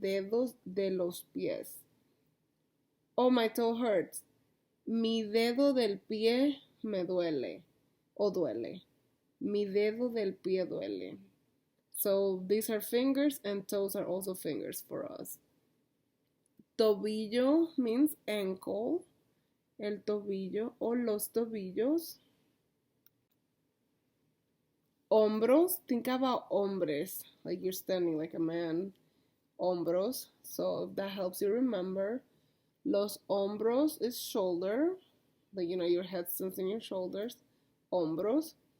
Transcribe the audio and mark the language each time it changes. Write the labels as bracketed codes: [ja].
[es] Dedos de los pies. [en] Oh, my toe hurts. [es] Mi dedo del pie me duele. O duele. Mi dedo del pie duele. [en] So these are fingers, and toes are also fingers for us. Tobillo means ankle. [es] El tobillo o los tobillos. [en] Hombros, think about hombres, like you're standing like a man. Hombros, so if that helps you remember. [es] Los hombros [en] is shoulder, like your head stands in your shoulders. Hombros.